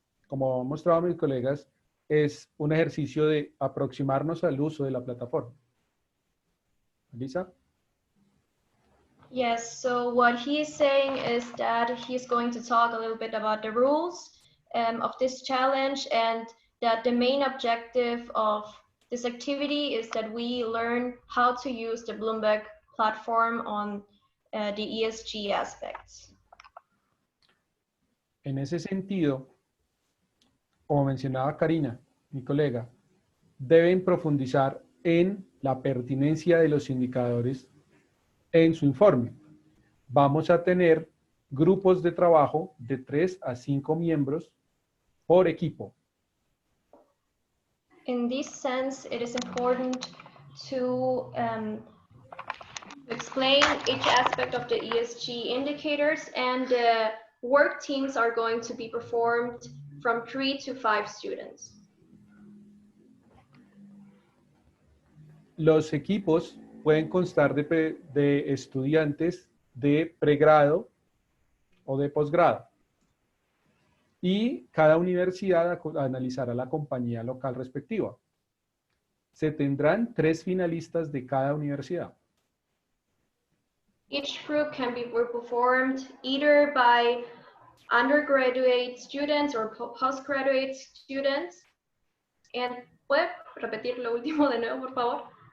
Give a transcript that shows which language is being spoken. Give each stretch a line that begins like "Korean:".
Spanish: Como han mostrado mis colegas, es un ejercicio de aproximarnos al uso de la plataforma. Lisa?
English: Yes, so what he is saying is that he's going to talk a little bit about the rules of this challenge, and that the main objective of this activity is that we learn how to use the Bloomberg platform on the ESG aspects.
Spanish: En ese sentido, como mencionaba Karina, mi colega, deben profundizar en la pertinencia de los indicadores en su informe. Vamos a tener grupos de trabajo de 3 a 5 miembros por equipo.
English: In this sense, it is important to explain each aspect of the ESG indicators, and the work teams are going to be performed from 3 to 5 students.
Spanish: Los equipos pueden constar de estudiantes de pregrado o de posgrado. Y cada universidad analizará la compañía local respectiva. Se tendrán 3 finalistas de cada universidad.
English: Each group can be performed either by undergraduate students or postgraduate students. And
Spanish: ¿puede repetir lo último de nuevo, por favor?